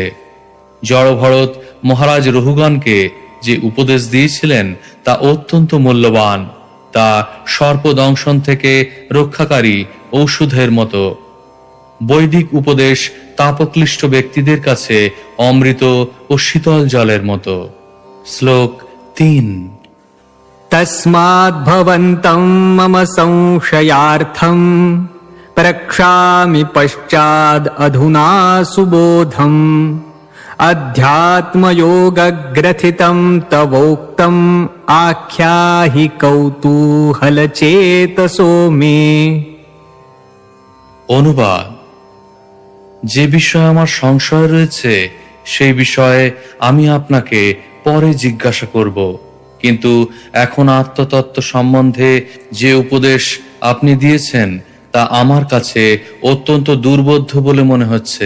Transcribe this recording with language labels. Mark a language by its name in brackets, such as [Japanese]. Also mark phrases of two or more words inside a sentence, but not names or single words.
[Bangla] জড়ভরত মহারাজ রহুগণকে যে উপদেশ দিয়েছিলেন তা অত্যন্ত মূল্যবান। তা সর্পদংশন থেকে রক্ষাকারী ঔষধের মতো। বৈদিক উপদেশ তাপক্লিষ্ট ব্যক্তিদের কাছে অমৃত ও শীতল জলের মতো। শ্লোক 3। [Sanskrit] तस्माद् भवन्तं मम संशयार्थं प्रक्षामि पश्चाद् अधुना सुबोधम् अध्यात्मयोगग्रथितं तवोक्तम् आख्याहि कौतूहलचेतसो मे। [Bangla] অনুবাদ: যে বিষয়ে আমার সংশয় রয়েছে সেই বিষয়ে আমি আপনাকে পরে জিজ্ঞাসা করব, কিন্তু এখন আত্মতত্ত্ব সম্বন্ধে যে উপদেশ আপনি দিয়েছেন তা আমার কাছে অত্যন্ত দুর্বোধ্য বলে মনে হচ্ছে।